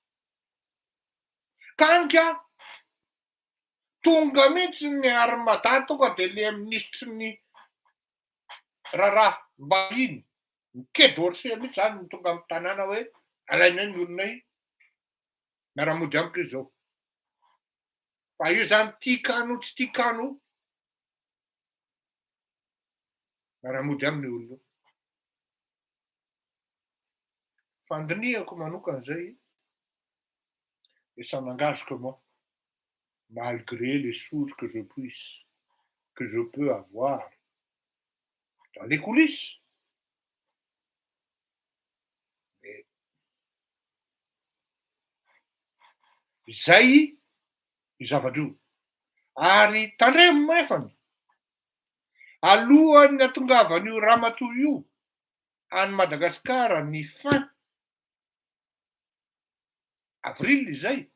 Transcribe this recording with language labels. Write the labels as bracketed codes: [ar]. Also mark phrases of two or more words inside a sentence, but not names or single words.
[mg] ka anka tonga mihitsy ny ary-madà tonga de le ministry ny raharaha mbahiny ny quai d'Orsay mihitsy zany ny tonga amy tanàna hoe alainay ny olonay miara-mody amiko izy zao. Fa io zany tia kano tsy tia kano miara-mody aminy io olona io. Fandinihako manokana zay [fr] et ça n'engage que moi, malgré les sources que je peux avoir dans les coulisses. [mg] Mais zay zavatra io. Ary tandremo maefany alohan'ny hatongavan'io ramatoa io any Madagasikara ny [fr] fin avril [mg] izay,